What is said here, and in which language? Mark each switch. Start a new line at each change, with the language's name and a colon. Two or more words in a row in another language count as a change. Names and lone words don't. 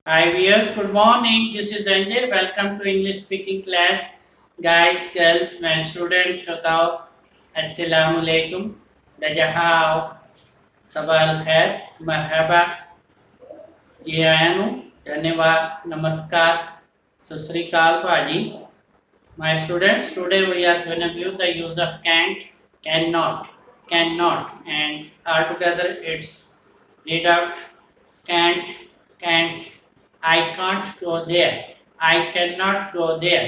English: Hi viewers, good morning. This is Anjay. Welcome to English speaking class. Guys, girls, my students, shotao.
Arabic: السلام عليكم. Dajahao. صباح الخير. مرحبا.
Hindi: जी आया हूँ धन्यवाद नमस्कार सत श्री अकाल भाजी
English: my students today we are going to view the use of can't cannot and altogether it's read out can't I can't go there I cannot go there